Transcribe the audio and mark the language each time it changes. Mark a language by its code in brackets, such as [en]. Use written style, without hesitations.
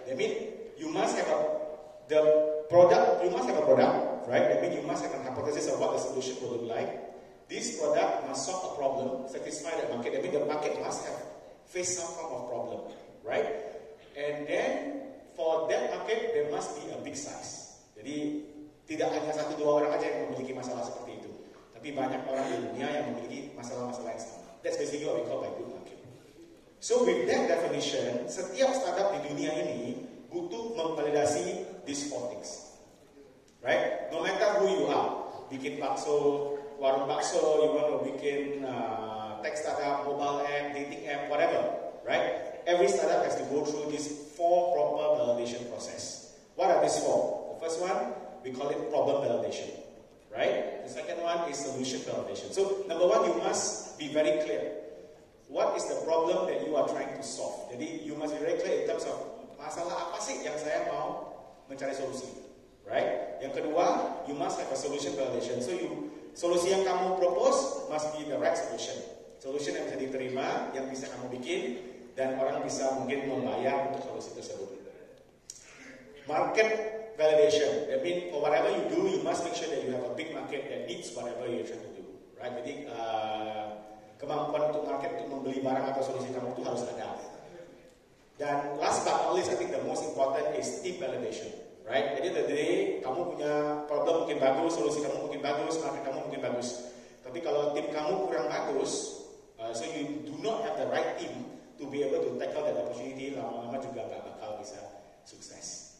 [en] That means you must have a product, right? That means you must have a hypothesis of what the solution will look like. This product must solve a problem, satisfy the market. That means the market must have faced some form of problem, right? And then for that market there must be a big size. [id] Jadi tidak hanya 1-2 orang aja yang memiliki masalah seperti itu, tapi banyak orang di dunia yang memiliki masalah-masalah yang sama. [en] That's basically what we call by good market. So with that definition, [id] setiap startup di dunia ini butuh memvalidasi [en] these 4 things, right? No matter who you are, [id] bikin bakso, warung bakso, [en] you want to bikin tech startup, mobile app, dating app, whatever, right? Every startup has to go through these 4 proper validation process. What are these 4? The first one, we call it problem validation, right? The second one is solution validation. So number 1, you must be very clear. what is the problem that you are trying to solve. [id] Jadi [en] you must be very clear in terms of [id] masalah apa sih yang saya mau mencari solusi, right? Yang kedua, [en] you must have a solution validation. So [id] solusi yang kamu [en] propose must be the right solution. [id] Solution yang bisa diterima, yang bisa kamu bikin, dan orang bisa mungkin membayar untuk solusi tersebut. [en] Market validation, that means for whatever you do, you must make sure that you have a big market that needs whatever you're trying to do, right? [id] Jadi kemampuan untuk market untuk membeli barang atau solusi kamu itu harus ada. [en] Dan last but not least, I think the most important is team validation, right? [id] Jadi [en] the day [id] kamu punya problem mungkin bagus, solusi kamu mungkin bagus, market kamu mungkin bagus. Tapi kalau tim kamu kurang bagus, [en] so you do not have the right team to be able to tackle that opportunity, [id] lama-lama juga nggak bakal bisa sukses.